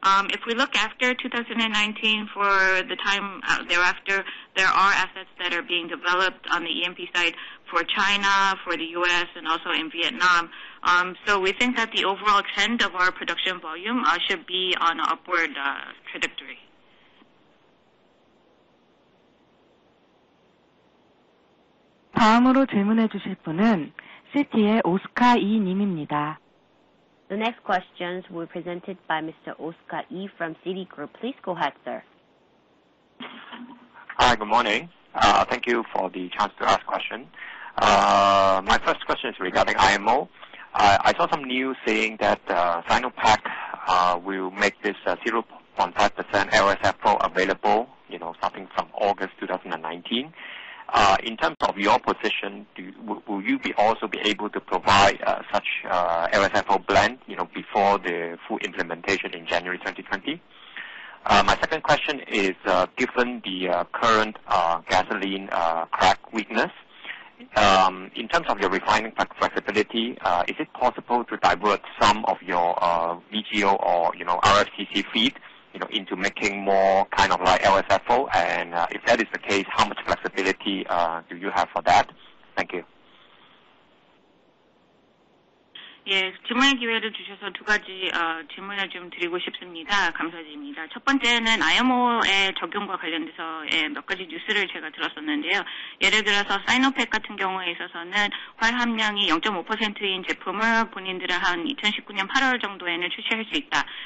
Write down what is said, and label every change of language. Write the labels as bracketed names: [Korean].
[English] If we look after 2019 for the time thereafter, there are assets that are being developed on the E&P side for China, for the U.S., and also in Vietnam. So we think that the overall trend of our production volume should be on an upward trajectory. [Korean] 다음으로 질문해 주실 분은 시티의 오스카 이 님입니다. [English] The next questions were presented by Mr. Oscar E. from Citigroup. Please go ahead, sir. Hi, good morning. Thank you for the chance to ask question. My first question is regarding IMO. I saw some news saying that Sinopec will make this 0.5% LSFO available, starting from August 2019. In terms of your position, will you also be able to provide such LSFO blend, before the full implementation in January 2020? My second question is, given the current gasoline crack weakness, in terms of your refining flexibility, is it possible to divert some of your VGO or RFCC feed into making more kind of like LSFO, and if that is the case, how much flexibility do you have for that? Thank you. [Korean] 예, 질문의 기회를 주셔서 두 가지 질문을 좀 드리고 싶습니다. 감사드립니다. 첫 번째는 IMO의 적용과 관련돼서 몇 가지 뉴스를 제가 들었었는데요. 예를 들어서 사이노팩 같은 경우에 있어서는 활 함량이 0.5%인 제품을 본인들은 한 2019년 8월 정도에는 출시할 수 있다.